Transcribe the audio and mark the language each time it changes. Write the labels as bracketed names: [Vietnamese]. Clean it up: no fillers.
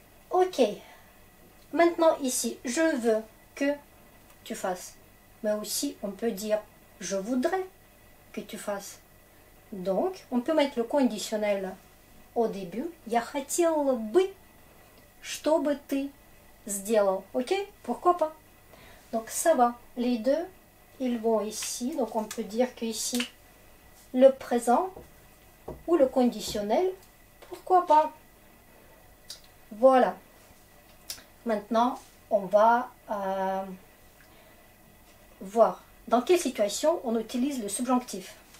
[French] Ok. Maintenant ici, je veux que tu fasses. Mais aussi, on peut dire je voudrais que tu fasses. Donc, on peut mettre le conditionnel au début. [Russian] Я хотела бы, чтобы ты сделал. [French] Ok? Pourquoi pas? Donc, ça va. Les deux, ils vont ici. Donc, on peut dire que ici, le présent ou le conditionnel, pourquoi pas? Voilà. Maintenant, on va voir dans quelle situation on utilise le subjonctif.